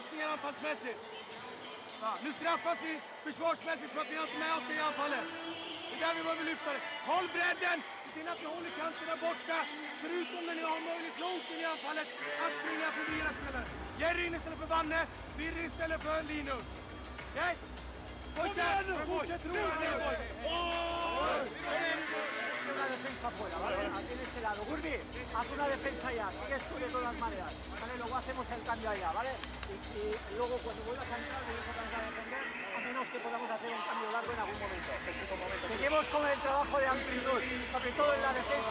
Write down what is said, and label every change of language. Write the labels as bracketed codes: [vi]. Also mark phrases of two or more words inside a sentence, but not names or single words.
[sv] Nu straffas vi försvarsmässigt för att vi har inte med oss i anfallet. där vi behöver lyfta det. Håll bredden! Se till att ni håller kanten där borta. Förutom när ni har möjlighet långt in i anfallet att springa förbi era spelare. Jerry in istället för Vanne, Birre istället för Linus. Okej? Fortsätt! Fortsätt roa ner, [es] Una defensa fuera, ¿vale? Aquí en este lado. Gurbi, haz una defensa ya. Sigues tú de todas maneras. ¿Vale? Luego hacemos el cambio allá, ¿vale? Y luego cuando vuelvas a entrar, vienes otra vez a defender, a menos que podamos hacer un cambio largo en algún momento. Seguimos con el trabajo de amplitud, sobre todo en la defensa.